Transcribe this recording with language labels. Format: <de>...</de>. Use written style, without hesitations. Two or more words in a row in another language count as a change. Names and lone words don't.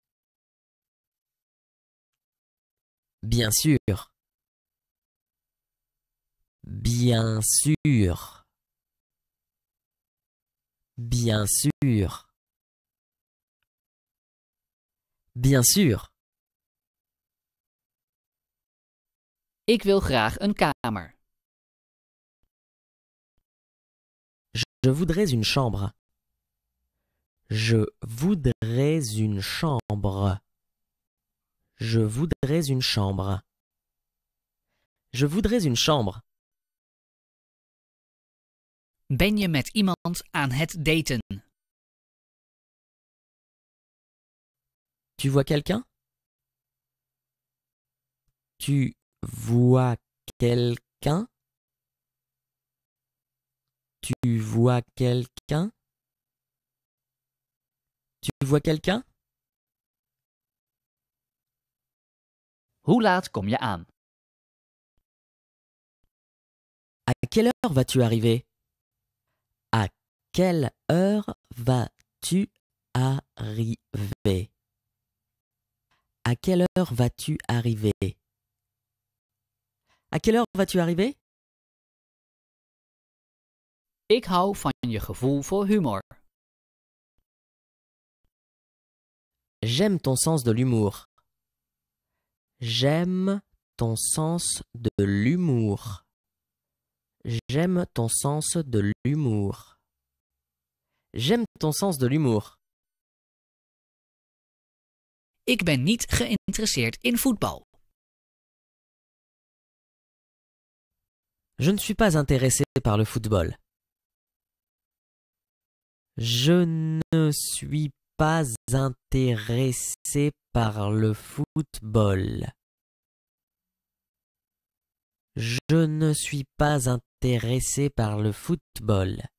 <fr>Bien sûr. Bien sûr. Bien sûr. Bien sûr.</fr> <nl>Ik wil graag een kamer.</nl> <fr>Je voudrais une chambre. Je voudrais une chambre. Je voudrais une chambre. Je voudrais une chambre.</fr> <nl>Ben je met iemand aan het daten?</nl> <fr>Tu vois quelqu'un? Tu vois quelqu'un? Tu vois quelqu'un? Tu vois quelqu'un?</fr> <nl>Hoe laat kom je aan?</nl> <fr>À quelle heure vas-tu arriver? À quelle heure vas-tu arriver? À quelle heure vas-tu arriver? À quelle heure vas-tu arriver?</fr> <nl>Ik hou van je gevoel voor humor.</nl> <fr>J'aime ton sens de l'humour. J'aime ton sens de l'humour. J'aime ton sens de l'humour. J'aime ton sens de l'humour.</fr> <nl>Ik ben niet geïnteresseerd in voetbal.</nl> <fr>Je ne suis pas intéressé par le football. Je ne suis pas intéressé par le football. Je ne suis pas intéressé par le football.</fr>